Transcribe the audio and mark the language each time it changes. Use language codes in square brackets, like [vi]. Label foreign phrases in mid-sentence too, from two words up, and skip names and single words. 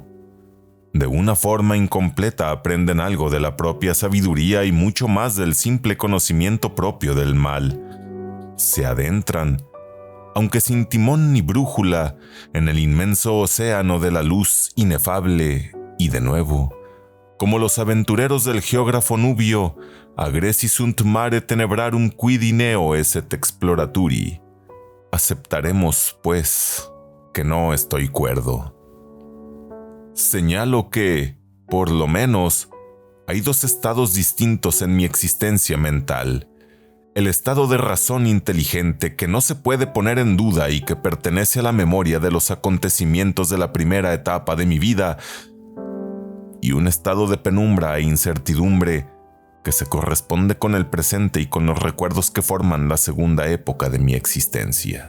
[es] De una forma incompleta aprenden algo de la propia sabiduría y mucho más del simple conocimiento propio del mal. Se adentran, aunque sin timón ni brújula, en el inmenso océano de la luz inefable y de nuevo, como los aventureros del geógrafo nubio, [la] agresi sunt mare tenebrarum quid neo esset exploraturi. [es] Aceptaremos, pues, que no estoy cuerdo. Señalo que, por lo menos, hay dos estados distintos en mi existencia mental. El estado de razón inteligente que no se puede poner en duda y que pertenece a la memoria de los acontecimientos de la primera etapa de mi vida, y un estado de penumbra e incertidumbre que se corresponde con el presente y con los recuerdos que forman la segunda época de mi existencia.